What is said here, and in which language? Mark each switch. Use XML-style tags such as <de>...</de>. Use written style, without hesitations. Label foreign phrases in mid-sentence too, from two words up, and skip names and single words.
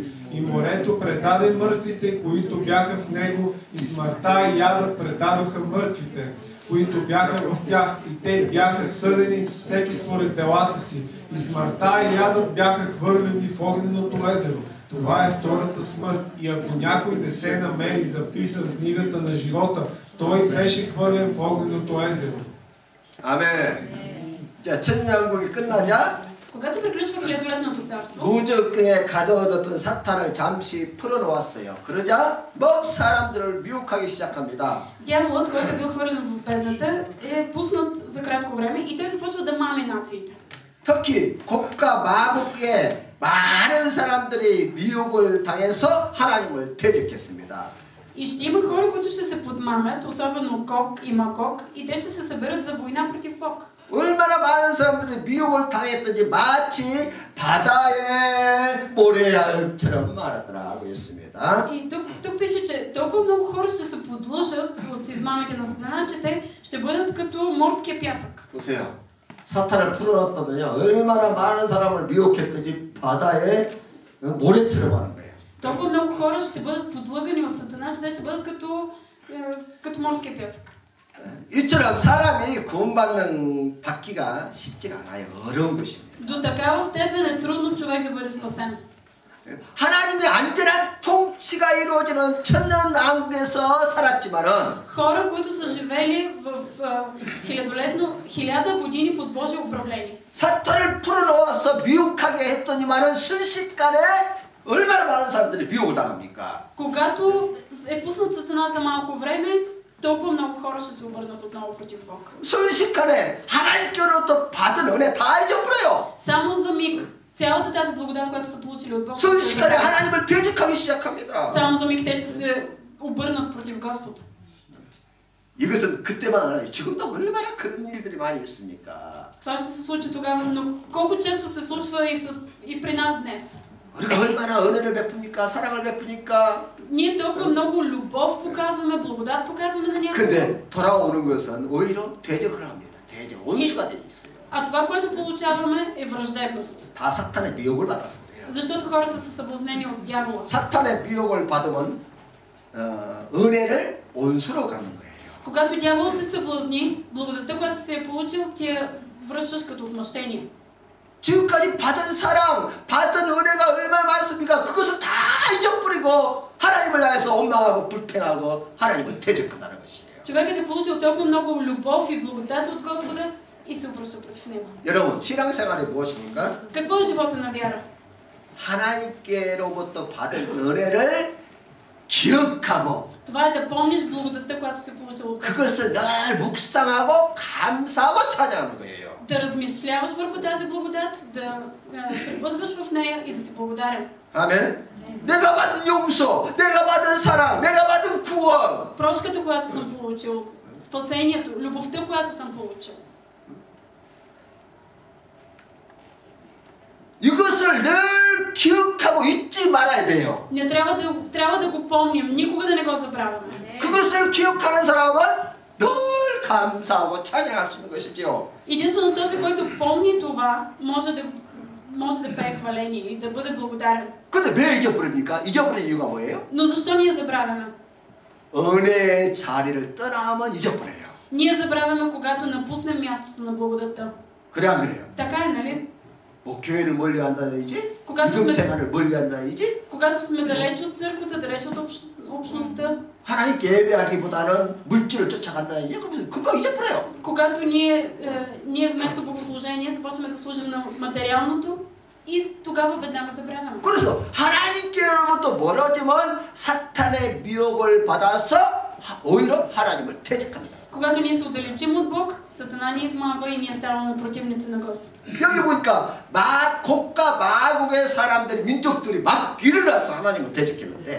<bg>И морето предаде мъртвите, които бяха в него, и смъртта и ядът предадоха мъртвите, които бяха в тях, и те бяха съдени всеки според делата си. И смъртта и ядът бяха хвърлени в огненото езеро. Това е втората смърт. И ако някой не се намери записан в книгата на живота, той беше хвърлен в огненото езеро.</bg> <ko>아멘. 자, 천년왕국이 끝나자</ko> <bg>Когато приключва хилядолетното царство,</bg> <ko>무적에 가둬뒀던 사탄을 잠시 풀어놓았어요. 그러자 막 사람들을 미혹하기 시작합니다.</ko> <bg>дяволът, който е бил хвърлен в бездната, е пуснат за кратко време и той започва да мами нациите.</bg> <ko>특히 곡과 마곡에 많은 사람들이 미혹을 당해서 하나님을 대적했습니다.</ko> <bg>И ще има хора, които ще се подмамят, особено Гог и Магог, и те ще се съберат за война против Бог.</bg> <ko>얼마나 많은 사람들이 미혹을 당했든지 마치 바다의 모래알처럼 말하더라고 있습니다.</ko> <bg>И тук пише, че толкова много хора ще се подлъжат от измамите на Сатана, че те ще бъдат като морския пясък.</bg> <ko>보세요. 사탄을 풀어놨다면요, 얼마나 많은 사람을 미혹했든지 바다의 모래처럼 하는 거예요.</ko> <bg>Толкова много хора ще бъдат подлъгани от Сатана, че те ще бъдат като морския пясък.</bg> <ko>이처럼 사람이 구원받기가 쉽지가 않아요. 어려운 것입니다.</ko> <bg>До такава степен е трудно човек да бъде спасен.</bg> <ko>하나님의 안전한 통치가 이루어지는 천년왕국에서 살았지만은</ko> <bg>Хора, които са живели в 1000 години под Божие управление.</bg> <ko>사탄을 풀어놓아서 미혹하게 했더니만은 순식간에 얼마나 많은 사람들이 미혹을 당합니까?</ko> <bg>Когато е пуснат Сатана за малко време, толкова много хора ще се обърнат отново против Бог.</bg> <ko>순식간에 하나님께로부터 받은 은혜 다 잊어버려요.</ko> <bg>Само за миг цялата тази благодат, която са получили от Бог,</bg> <ko>순식간에 하나님을 대적하기 시작합니다.</ko> <bg>само за миг те ще се обърнат против Господ.</bg> <ko>이것은 그때만 아니라 지금도 얼마나 그런 일들이 많이 있습니까?</ko> <bg>Това ще се случи тогава, но колко често се случва и при нас днес.</bg> <ko>우리가 얼마나 은혜를 베풉니까? 사랑을 베푸니까.</ko> <bg>Ние толкова много любов показваме, благодат показваме на някого.</bg> <ko>근데 돌아오는 것은 오히려 대적을 합니다. 대적, 원수가 되어 있어요.</ko> <bg>А това, което получаваме, е враждебност.</bg> <ko>다 사탄의 미혹을 받아서 그래요.</ko> <bg>Защото хората са съблазнени от дявола.</bg> <ko>사탄의 미혹을 받으면 은혜를 원수로 갚는 거예요.</ko> <bg>Когато дяволът те съблазни, благодата, която си е получил, ти я връщаш като отмъщение.</bg> <ko>지금까지 받은 사랑, 받은 은혜가 얼마나 많습니까? 그것을 다 잊어버리고 하나님을 향해서 원망하고 불평하고 하나님을 대적한다는 것이에요.</ko> <bg>Човекът е получил толкова много любов и благодат от Господа и се обръща против него.</bg> <ko>여러분, 신앙생활이 무엇입니까?</ko> <bg>Какво е живота на вяра?</bg> <ko>하나님께로부터 받은 은혜를 기억하고</ko> <bg>Това е да помниш благодата, която си получил от Господа.</bg> <ko>그것을 늘 묵상하고 감사하고 찬양하는 거예요.</ko> <bg>Да размишляваш върху тази благодат, да пребъдваш в нея и да си благодарен.</bg> <ko>아멘. 내가 받은 용서, 내가 받은 사랑, 내가 받은 구원.</ko> <bg>Прошката, която съм получил, спасението, любовта, която съм получил.</bg> <ko>이것을 늘 기억하고 잊지 말아야 돼요.</ko> <bg>Не трябва да го помним, никога да не го забравяме.</bg> <ko>그것을 기억하는 사람은 늘 감사하고 찬양할 수 있는 것이지요.</ko> <bg>Единствено този, който помни това, може да пее хваление и да бъде благодарен.</bg> <ko>근데 왜 잊어버립니까? 잊어버린 이유가 뭐예요?</ko> <bg>Но защо ние забравяме?</bg> <ko>은혜의 자리를 떠나면 잊어버려요.</ko> <bg>Ние забравяме, когато напуснем мястото на благодата.</bg> <ko>그래 안 그래요?</ko> <bg>Така е, нали?</bg> <ko>뭐 교회를 멀리한다든지,</ko> <bg>когато</bg> <ko>믿음 생활을 멀리한다든지,</ko> <bg>Когато сме далеч от църквата, далеч от общността,</bg> <ko>하나님께 예배하기보다는 물질을 쫓아간다든지, 그러면 금방 잊어버려요.</ko> <bg>когато ние вместо богослужение започваме да служим на материалното и тогава веднага забравяме.</bg> <ko>그래서 하나님께로부터 멀어지면 사탄의 미혹을 받아서 오히려 하나님을 대적합니다.</ko> <bg>Когато ние се отдалечим от Бог, Сатана ни измамва и ние ставаме противници на Господ.</bg> <ko>여기 보니까 곡과 마곡의 사람들, 민족들이 막 일어나서 하나님을 대적했는데</ko>